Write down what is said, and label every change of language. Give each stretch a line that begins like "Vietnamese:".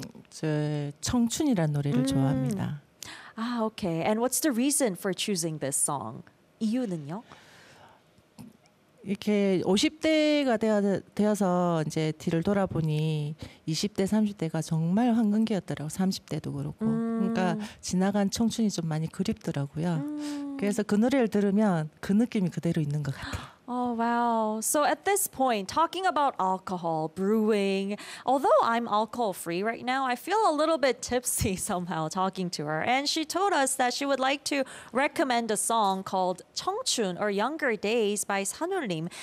Korean: 제 청춘이라는 노래를 좋아합니다.
English: Okay. And what's the reason for choosing this song?
Korean: 이유는요? 이렇게 50대가 되어서 이제 뒤를 돌아보니 20대, 30대가 정말 황금기였더라고. 30대도 그렇고. 그러니까 지나간 청춘이 좀 많이 그립더라고요. 그래서 그 노래를 들으면 그 느낌이 그대로 있는 것 같아요.
English: Oh, wow. So at this point, talking about alcohol, brewing, although I'm alcohol-free right now, I feel a little bit tipsy somehow talking to her. And she told us that she would like to recommend a song called 청춘, or Younger Days by 산울림.